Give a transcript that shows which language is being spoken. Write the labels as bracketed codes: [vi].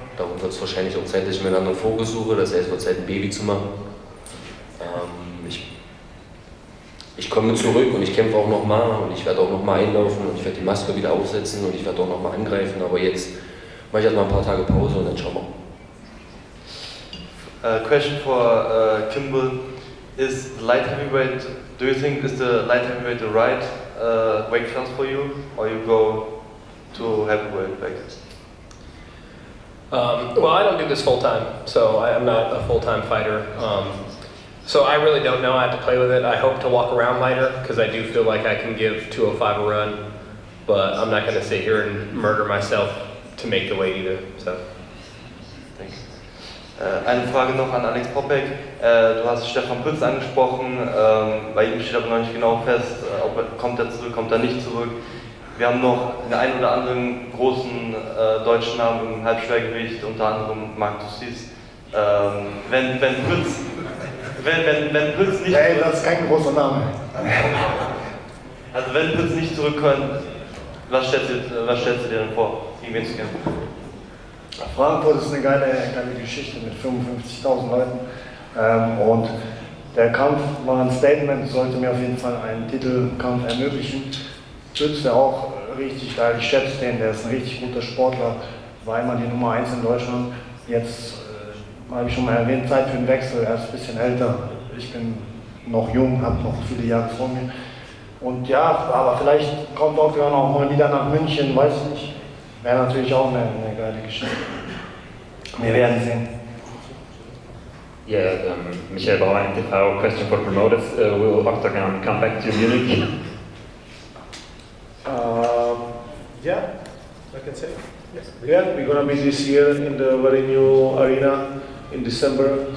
[de] Darum wird es wahrscheinlich auch Zeit, dass ich mir einen anderen Fokus suche. Das heißt, es wird Zeit, ein Baby zu machen. Ich komme zurück und ich kämpfe auch nochmal und ich werde auch nochmal einlaufen und ich werde die Maske wieder aufsetzen und ich werde auch nochmal angreifen. Aber jetzt mache ich erstmal ein paar Tage Pause und dann schauen wir. [en] Question for Kimball is the light heavyweight. Do you think is the light heavyweight the right weight class for you, or you go to heavyweight back? Well, I don't do this full time, so I'm not a full-time fighter. So I really don't know. I have to play with it. I hope to walk around lighter because I do feel like I can give 205 a run, but I'm not going to sit here and murder myself to make the weight either. So. [de] Eine Frage noch an Alex Popek. Du hast Stefan Pütz angesprochen. Bei ihm steht aber noch nicht genau fest, kommt er zurück, kommt er nicht zurück. Wir haben noch den einen oder anderen großen deutschen Namen im Halbschwergewicht, unter anderem Marc Dussis. Wenn Pütz nicht... Nee, das ist kein großer Name. Also wenn Pütz nicht zurückkommt, was stellst du dir denn vor, gegen wen zu kämpfen? Frankfurt ist eine geile Geschichte mit 55.000 Leuten und der Kampf war ein Statement, sollte mir auf jeden Fall einen Titelkampf ermöglichen. Pütz wäre auch richtig geil, ich schätze den, der ist ein richtig guter Sportler, war immer die Nummer 1 in Deutschland. Jetzt habe ich schon mal erwähnt, Zeit für den Wechsel, er ist ein bisschen älter, ich bin noch jung, habe noch viele Jahre vor mir. Und ja, aber vielleicht kommt Oktagon auch mal wieder nach München, weiß ich nicht. Wäre natürlich auch eine geile Geschichte. Wir werden sehen. [en] Yeah, Michael Bauer, NTV, question for promoters. Will Oktagon come back to Munich? Yeah, I can say. Yes. Yeah, we're gonna be this year in the very new arena in December.